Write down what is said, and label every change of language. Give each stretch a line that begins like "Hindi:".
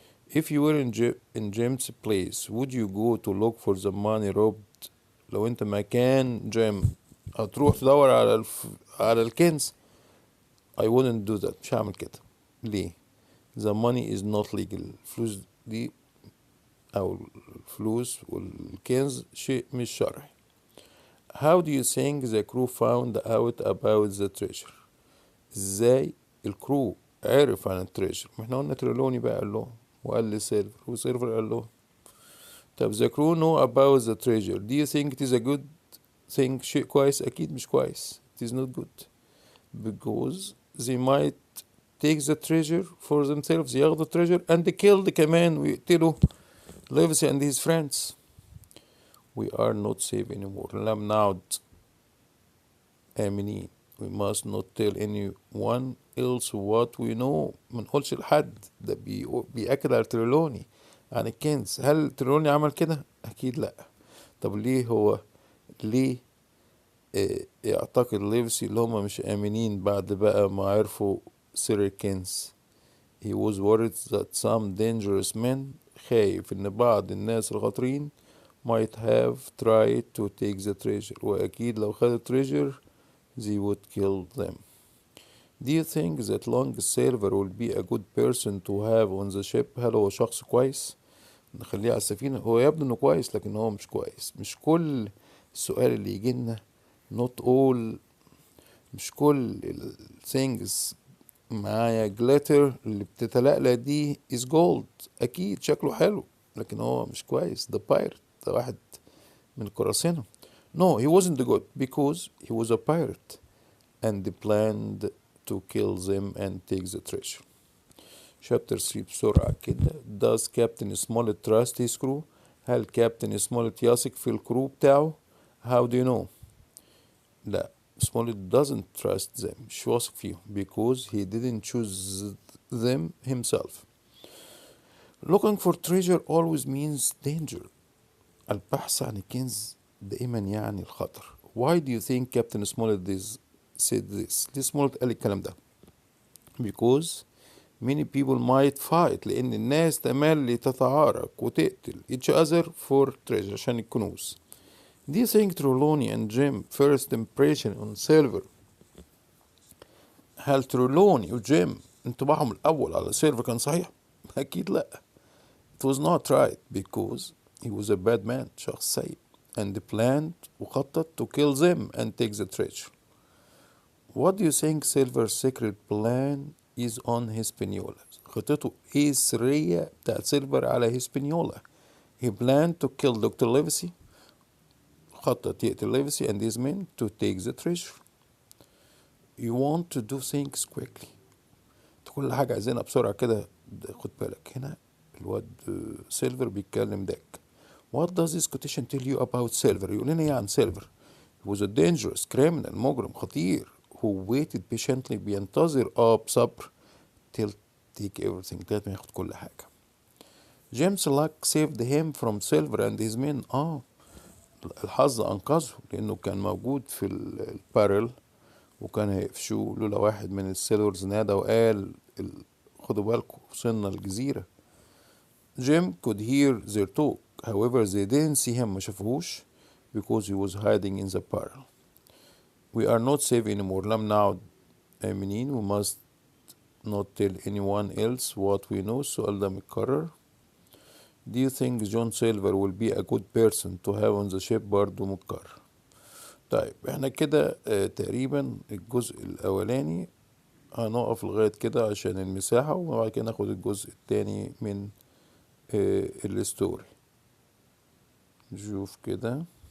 English: If you were in Jim's place, would you go to look for the money robbed؟
Arabic: لو انت مكان جيم هتروح تدور على الكنز؟
English: I wouldn't do that،
Arabic: مش هعمل كده. ليه؟
English: The money is not legal.
Arabic: الفلوس دي أو الفلوس والكنز شيء مش شرعي.
English: How do you think the crew found out about the treasure؟
Arabic: ازاي الكرو عرف عن التريجر؟ ما احنا قلنا تريلوني بقى قال لهم وقال لسيلفر وسيلفر قال لهم. طب
English: the crew know about the treasure. Do you think it is a good thing؟
Arabic: شيء كويس؟ أكيد مش كويس.
English: It is not good because they might take the treasure for themselves،
Arabic: ياخدوا
English: treasure and killed
Arabic: كمان ويقتلوا
English: Livesey and his friends. We are not safe anymore.
Arabic: لم نعد آمنين.
English: We must not tell anyone else what we know.
Arabic: ما نقولش لحد. ده بيأكد على تريلوني عن الكنز. هل تريلوني عمل كده؟ أكيد لأ. طب ليه يعتقد ليفسي اللي هما مش آمنين بعد بقى ما عرفوا سر الكنز؟
English: He was worried that some dangerous men،
Arabic: خايف إن بعض الناس الخطرين
English: might have tried to take the treasure،
Arabic: وأكيد لو خدوا treasure
English: they would kill them. Do you think that Long Silver will be a good person to have on the ship؟
Arabic: هل هو شخص كويس نخليه على السفينة؟ هو يبدو إنه كويس لكن هو مش كويس. مش كل السؤال اللي يجينا
English: not all،
Arabic: مش كل
English: things
Arabic: معايا جليتر اللي بتتلألأ دي
English: is gold.
Arabic: أكيد شكله حلو لكن هو مش كويس. ده
English: pirate،
Arabic: ده واحد من القراصنة.
English: No, he wasn't good because he was a pirate and planned to kill them and take the treasure. Chapter 3
Arabic: بسرعة كده.
English: Does Captain Smollett trust his crew؟
Arabic: هل كابتن سمولت يثق في الكرو بتاعه؟
English: How do you know؟ لا، Smollett doesn't trust them،
Arabic: مش واثق فيهم
English: because he didn't choose them himself. Looking for treasure always means danger.
Arabic: البحث عن الكنز دائما يعني الخطر.
English: Why do you think Captain Smollett said this؟
Arabic: ليه سمولت قال الكلام ده؟
English: Because many people might fight،
Arabic: لأن الناس تملي تتعارك وتقتل
English: each other for treasure،
Arabic: عشان الكنوز.
English: Do you think Trelawney and Jim first impression on Silver؟
Arabic: هل ترولوني وجيم انطباعهم الأول على سيلفر كان صحيح؟ أكيد لأ.
English: It was not right because he was a bad man،
Arabic: شخص سيء
English: and planned
Arabic: وخطط
English: to kill them and take the treasure. What do you think Silver's secret plan is on Hispaniola؟
Arabic: خطته ايه السرية بتاعت سيلفر على Hispaniola؟
English: He planned to kill Dr. Livesey،
Arabic: خطط يقتل
English: Livesey and his men to take the treasure. You want to do things quickly،
Arabic: كل حاجة عايزينها بسرعة كده. خد بالك هنا الواد سيلفر بيتكلم داك.
English: What does this quotation tell you about Silver؟
Arabic: يقول لنا ايه عن سيلفر؟
English: He was a dangerous criminal،
Arabic: مجرم خطير
English: who waited patiently،
Arabic: بينتظر بصبر
English: till take everything،
Arabic: لغاية ما ياخد كل حاجة.
English: James Luck saved him from Silver and his men.
Arabic: الحظ أنقذه لأنه كان موجود في البارل وكان هيقفشوه لولا واحد من السيلورز نادى وقال خدوا بالكم وصلنا الجزيرة.
English: Jim could hear their talk however they didn't see him،
Arabic: ما شافوهوش
English: because he was hiding in the barrel. We are not safe anymore،
Arabic: لم نعد آمنين.
English: We must not tell anyone else what we know.
Arabic: السؤال ده متكرر.
English: Do you think John Silver will be a good person to have on the ship؟
Arabic: برضو متكرر. طيب احنا كده تقريبا الجزء الأولاني هنقف لغاية كده عشان المساحة، وبعد كده ناخد الجزء التاني من الستوري. نشوف كده.